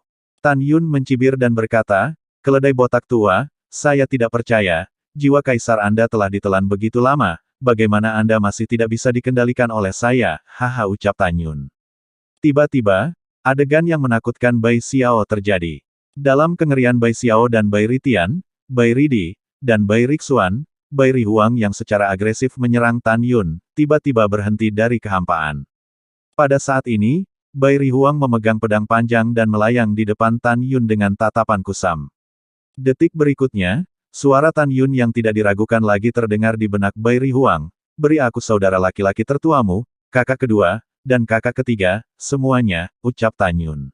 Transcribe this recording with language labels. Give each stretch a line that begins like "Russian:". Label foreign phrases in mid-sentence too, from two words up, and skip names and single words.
Indonesian: Tan Yun mencibir dan berkata, keledai botak tua, saya tidak percaya, jiwa kaisar Anda telah ditelan begitu lama, bagaimana Anda masih tidak bisa dikendalikan oleh saya, haha ucap Tan Yun. Tiba-tiba, adegan yang menakutkan Bai Xiao terjadi. Dalam kengerian Bai Xiao dan Bai Ritian, Bai Ridi, dan Bai Rixuan, Bai Rihuang yang secara agresif menyerang Tan Yun, tiba-tiba berhenti dari kehampaan. Pada saat ini, Bai Rihuang memegang pedang panjang dan melayang di depan Tan Yun dengan tatapan kusam. Detik berikutnya, suara Tan Yun yang tidak diragukan lagi terdengar di benak Bai Rihuang, beri aku saudara laki-laki tertuamu, kakak kedua, dan kakak ketiga, semuanya, ucap Tan Yun.